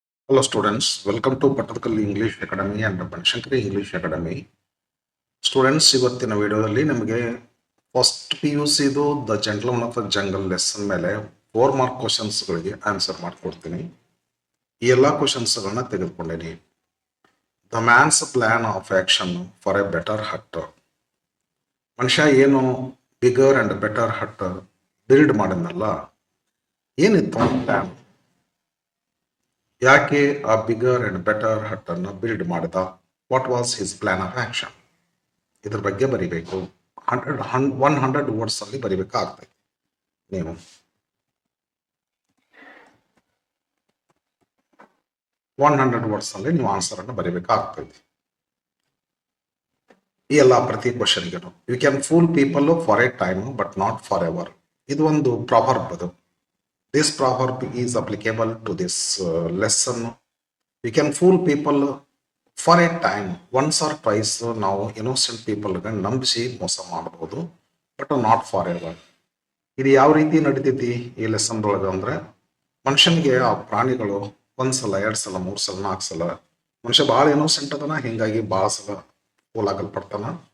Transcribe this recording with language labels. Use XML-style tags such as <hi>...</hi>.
<en>Hello students, welcome to Patakali English Academy and Panshankari English Academy.</en> <kn>Students ಇವತ್ತಿನ ವಿಡಿಯೋದಲ್ಲಿ ನಿಮಗೆ first P U Siddu the gentleman of the jungle lesson ಮೇಲೆ 4 mark ಕ್ವಶನ್ಸ್ಗಳಿಗೆ answer ಮಾಡಿಕೊಡ್ತೀನಿ. ಈ ಎಲ್ಲ ಕ್ವಶನ್ಸ್ಗಳನ್ನ ತೆಗೆದುಕೊಂಡೇನಿ.</kn> <en>The man's plan of action for a better hut.</en> <kn>ಮನುಷ್ಯ ಏನು</kn> <en>bigger and better hut</en> <kn>build ಮಾಡಿದ್ನಲ್ಲ, ಏನಿತ್ತು ಪ್ಲಾನ್? ಯಾಕೆ ಆ ಬಿಗರ್ ಅಂಡ್ ಬೆಟರ್ ಹಟ್ ಅನ್ನು ಬಿಲ್ಡ್ ಮಾಡಿದ?</kn> <en>What was his plan of action?</en> <kn>ಇದ್ರ ಬಗ್ಗೆ ಬರಿಬೇಕು. 100 ವರ್ಡ್ಸ್ ಅಲ್ಲಿ ಬರಿಬೇಕಾಗ್ತದೆ. ನೀವು 100 ವರ್ಡ್ಸ್ ಅಲ್ಲಿ ನೀವು ಆನ್ಸರ್ ಅನ್ನು ಬರಿಬೇಕಾಗ್ತದೆ. ಈ ಎಲ್ಲ ಪ್ರತಿ ಕ್ವಶನ್ಗೆ</kn> <en>You can fool people for a time but not forever.</en> <kn>ಇದು ಒಂದು ಪ್ರಾವರ್ಬ್. ಅದು</kn> <en>this proverb is applicable to this lesson. We can fool people for a time, once or twice.</en> <kn>ನಾವು ಇನ್ನೋಸೆಂಟ್ ಪೀಪಲ್ಗೆ ನಂಬಿಸಿ ಮೋಸ ಮಾಡಬಹುದು,</kn> <en>But not forever.</en> <kn>ಇದು ಯಾವ ರೀತಿ ನಡೀತೈತಿ ಈ ಲೆಸನ್ ಒಳಗೆ ಅಂದ್ರೆ, ಮನುಷ್ಯನಿಗೆ ಆ ಪ್ರಾಣಿಗಳು ಒಂದ್ಸಲ 2 ಸಲ 3 ಸಲ 4 ಸಲ, ಮನುಷ್ಯ ಭಾಳ ಇನ್ನೋಸೆಂಟ್ ಅದನ, ಹಿಂಗಾಗಿ ಭಾಳ ಸಲ ಹೋಲಾಗಲ್ಪಡ್ತಾನ.</kn>